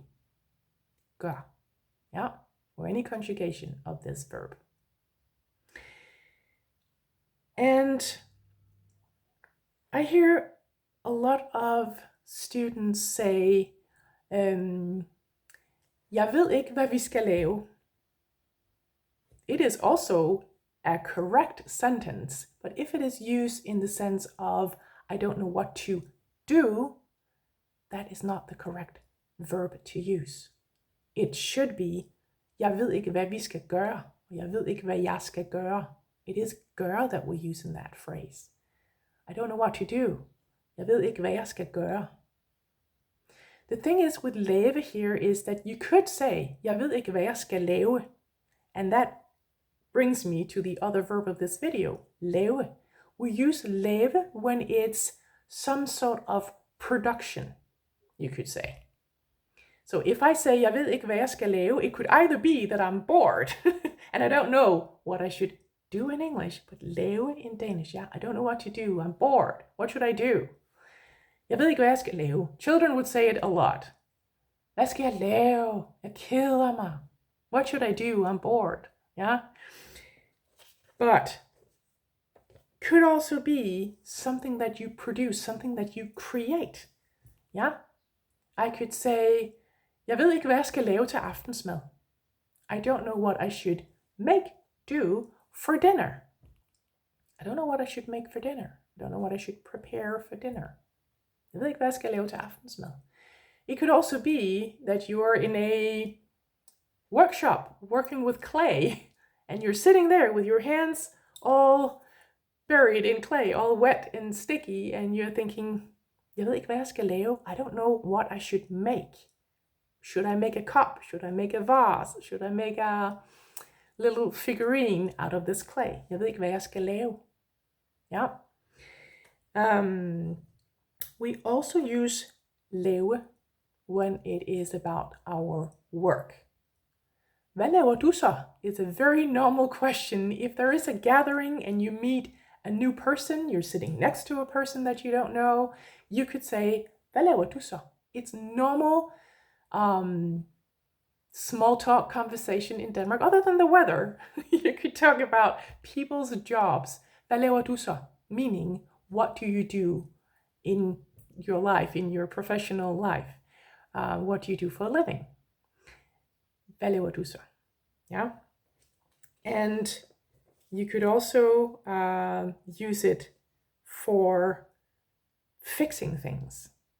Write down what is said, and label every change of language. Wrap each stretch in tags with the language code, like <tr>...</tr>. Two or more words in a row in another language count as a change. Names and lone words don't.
<da>Gør.</da> <en>Yeah, or any conjugation of this verb. And I hear a lot of students say,</en> <da>jeg ved ikke, hvad vi skal lave.</da> <en>it is also a correct sentence, but if it is used in the sense of I don't know what to do, that is not the correct verb to use. It should be,</en> <da>jeg ved ikke, hvad vi skal gøre. Jeg ved ikke, hvad jeg skal gøre.</da> <en>It is gøre that we use in that phrase. I don't know what to do.</en> <da>Jeg ved ikke, hvad jeg skal gøre.</da> <en>The thing is with lave here is that you could say,</en> <da>jeg ved ikke, hvad jeg skal lave.</da> <en>And that brings me to the other verb of this video, lave. We use lave when it's some sort of production, you could say. So if I say,</en> <da>jeg ved ikke, hvad jeg skal lave,</da> <en>it could either be that I'm bored and I don't know what I should do in English, but lave in Danish, yeah, I don't know what to do, I'm bored, what should I do?</en> <da>Jeg ved ikke, hvad jeg skal lave.</da> <en>Children would say it a lot.</en> <da>Hvad skal jeg lave? Jeg keder mig.</da> <en>What should I do? I'm bored. Yeah? But could also be something that you produce, something that you create. Yeah? I could say,</en> <da>jeg ved ikke, hvad jeg skal lave til aftensmad.</da> <en>I don't know what I should do for dinner. I don't know what I should make for dinner. I don't know what I should prepare for dinner.</en> <da>Jeg ved ikke, hvad jeg skal lave til aftensmad.</da> <en>It could also be that you're in a workshop working with clay and you're sitting there with your hands all buried in clay, all wet and sticky, and you're thinking,</en> <da>jeg ved ikke, hvad jeg skal lave.</da> <en>I don't know what I should make. Should I make a cup? Should I make a vase? Should I make a little figurine out of this clay?</en> <da>Jeg ved ikke, hvad jeg skal lave.</da> <en>Yeah. We also use lave when it is about our work.</en> <da>Hvad laver du så?</da> <en>It's a very normal question. If there is a gathering and you meet a new person, you're sitting next to a person that you don't know, you could say,</en> <da>hvad laver du så?</da> <en>It's normal small talk conversation in Denmark. Other than the weather, you could talk about people's jobs.</en> <da>Hvad laver du så?</da> <en>Meaning, what do you do in your life, in your professional life? What do you do for a living?</en> <da>Hvad laver du så?</da> <en>Yeah. And you could also use it for fixing things.</en>